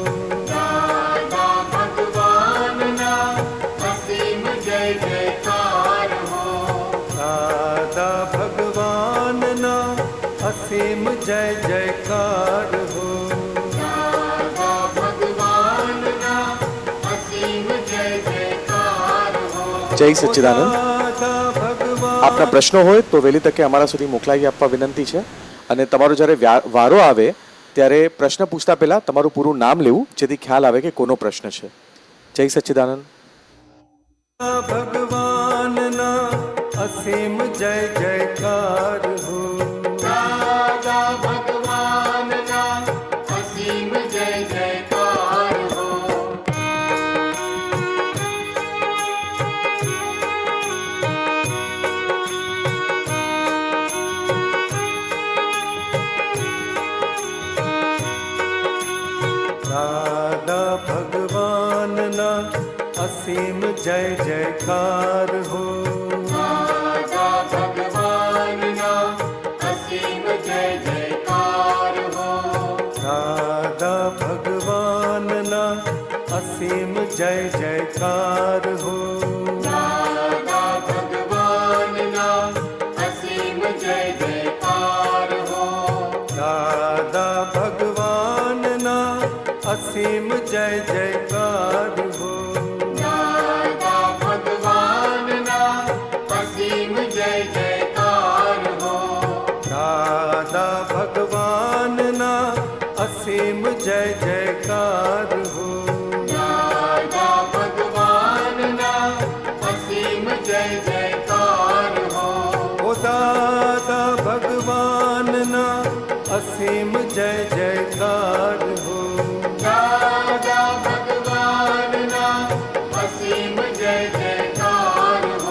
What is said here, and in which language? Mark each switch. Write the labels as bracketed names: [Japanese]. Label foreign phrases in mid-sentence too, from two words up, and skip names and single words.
[Gujarati] દાદા ભગવાન ના અસીમ જય જયકાર હો। દાદા ભગવાન ના અસીમ જય જયકાર હો। દાદા ભગવાન ના અસીમ જય જયકાર હો। જય સચ્ચિદાનંદ. દાદા ભગવાન આપના પ્રશ્નો હોય તો વહેલી તકે અમારા સુધી મોકલાવી આપવા વિનંતી છે. અને તમારો જ્યારે વારો આવે ત્યારે પ્રશ્ન પૂછતા પહેલા તમારું પૂરું નામ લેવું, જેથી ખ્યાલ આવે કે કોનો પ્રશ્ન છે. જય સચ્ચિદાનંદ. ભગવાન ના અસીમ જય જયકાર હો. દાદા ભગવાન ના અસીમ જય જયકાર હો। દાદા ભગવાન ના અસીમ જય જયકાર હો. દાદા ભગવાન ના અસીમ જય જયકાર હો। દાદા ભગવાન ના અસીમ જય જયકાર હો. દાદા ભગવાન ના અસીમ જય જયકાર હો। દાદા ભગવાન ના અસીમ જય જયકાર હો. દાદા ભગવાન ના અસીમ જય જયકાર હો। દાદા ભગવાન ના અસીમ જય જયકાર હો. દાદા ભગવાન ના અસીમ જય જયકાર હો। ઓ દાદા ભગવાન ના અસીમ જય જયકાર હો. દાદા ભગવાન ના અસીમ જય જયકાર હો।